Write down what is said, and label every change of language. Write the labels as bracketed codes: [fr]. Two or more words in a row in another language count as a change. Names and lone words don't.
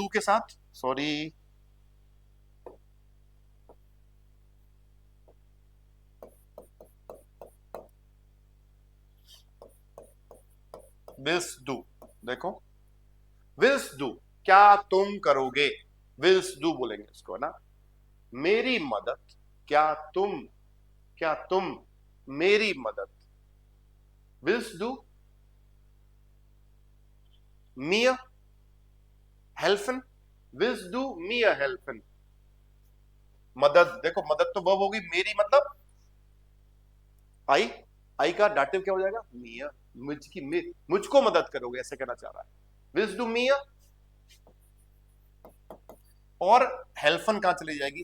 [hi] डू के साथ, सॉरी, [de] willst du. [hi] देखो, [de] willst du, [hi] क्या तुम करोगे? [de] willst du [hi] बोलेंगे इसको, है ना। मेरी मदद, क्या तुम, क्या तुम मेरी मदद, [de] willst du mir helfen, willst du mir helfen। [hi] मदद, देखो मदद तो वर्ब होगी, मेरी मतलब आई, आई का डाटिव क्या हो जाएगा? मिया, मुझको मदद करोगे, ऐसे कहना चाह रहा है। [de] willst du mir, [hi] और हेल्फन कहां चली जाएगी?